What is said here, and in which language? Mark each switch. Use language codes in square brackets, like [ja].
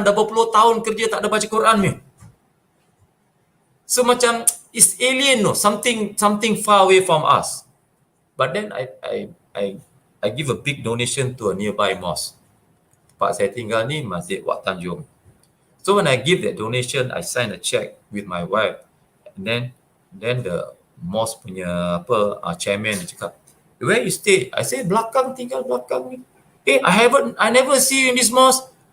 [ms] Dah berpuluh tahun kerja tak ada baca Quran ni. [en] So macam it's alien, no? Something far away from us. But then I give a big donation to a nearby mosque. [ms] Tempat saya tinggal ni Masjid Wak Tanjung. [en] So when I give that donation, I sign a check with my wife. And then the mosque punya chairman [ms] dia cakap, [en] where you stay? I say [ms] tinggal belakang ni. [en] I never see you in this mosque.